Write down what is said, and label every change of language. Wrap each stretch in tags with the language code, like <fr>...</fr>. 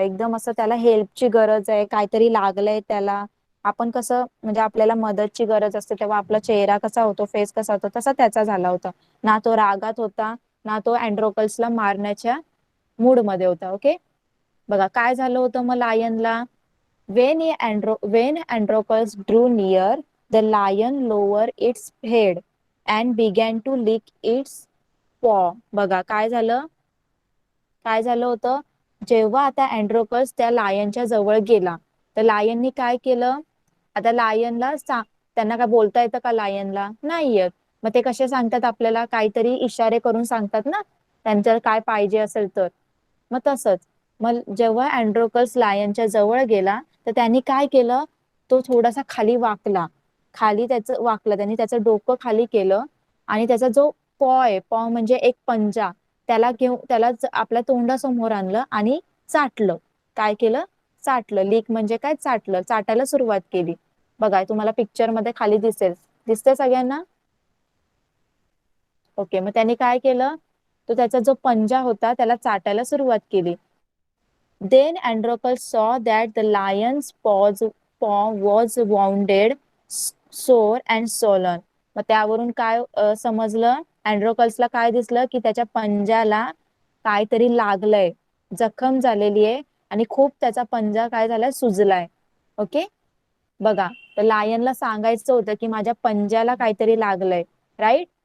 <mr>एकदम असं त्याला हेल्पची गरज आहे, काहीतरी लागलंय त्याला. आपण कसं म्हणजे आपल्याला मदतची गरज असते तेव्हा आपला चेहरा कसा होतो, फेस कसा होतो, तसा त्याचा झाला होता. ना तो रागात होता, ना तो अँड्रोकल्सला मारण्याच्या मूड मध्ये होता. ओके. बघा काय झालं होतं मग लायनला.</mr> <en>When Androcles drew near, the lion lowered its head and began to lick its paw.</en> <mr>बघा काय झालं? काय झालं होतं? जेव्हा आता अँड्रोकस त्या लायनच्या जवळ गेला, तर लायननी काय केलं? आता त्यांना काय बोलता येतं का लायनला? नाही येत. मग ते कसे सांगतात आपल्याला? काहीतरी इशारे करून सांगतात ना, त्यांच्या काय पाहिजे असेल तर. मग तसंच, मग जेव्हा अँड्रोकस लायनच्या जवळ गेला, तर त्यांनी काय केलं? तो थोडासा खाली वाकला. खाली त्याचं वाकलं, त्यांनी त्याचं डोकं खाली केलं आणि त्याचा जो पॉ म्हणजे एक पंजा, त्याला आपल्या तोंडासमोर आणलं आणि चाटलं. काय केलं? चाटलं. लीक म्हणजे काय? चाटलं, चाटायला सुरुवात केली. बघा, तुम्हाला पिक्चर मध्ये खाली दिसेल. दिसतंय सगळ्यांना? ओके. मग त्यांनी काय केलं? तो त्याचा जो पंजा होता त्याला चाटायला सुरुवात केली.</mr> <en>Then Andronicus saw that the lion's paw was wounded, sore and swollen.</en> <mr>मग त्यावरून काय समजलं? अँड्रोकल्सला काय दिसलं की त्याच्या पंजाला काहीतरी लागलंय, जखम झालेली आहे आणि खूप त्याचा पंजा काय झालाय? सुजलाय. ओके. बघा, तर लायनला सांगायचं होतं की माझ्या पंजाला काहीतरी लागलंय, राईट.</mr>